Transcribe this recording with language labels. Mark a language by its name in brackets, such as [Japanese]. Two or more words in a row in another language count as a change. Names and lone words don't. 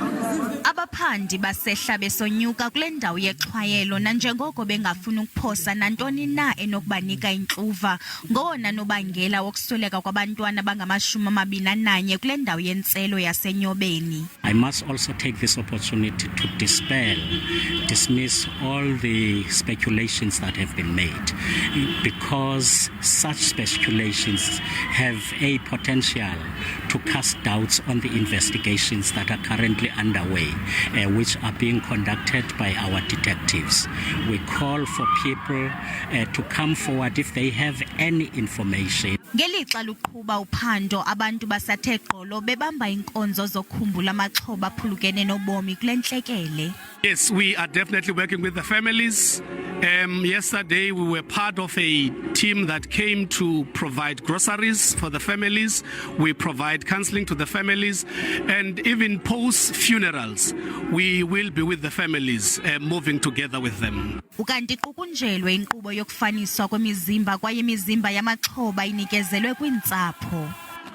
[Xhosa] Abaphandi basehla besonyuka kule ndawo yexhwayelo nanjengoko bengafuni ukuphosa nantoni na enokubanika intluva ngowona nobangela wokusweleka kwabantwana abangamashumi amabini ananye kule ndawo yentselo yaseNyobeni. [English] I must also take this opportunity to dismiss all the speculations that have been made, because such speculations have a potential to cast doubts on the investigations that are currently underway, which are being conducted by our detectives. We call for people to come forward if they have any information. [Xhosa] Ngelixa luqhuba uphando, abantu basathe gqolo bebamba inkonzo zokukhumbula amaxhoba aphulukene nobomi kule ntlekele. [English] Yes, we are definitely working with the families. Yesterday we were part of a team that came to provide groceries for the families. We provide counseling to the families, and even post-funerals we will be with the families, moving together with them. [Xhosa] Ukanti qukunjelwe inkqubo yokufaniswa kwemizimba kwaye imizimba yamaxhoba inikezelwe kwintsapho.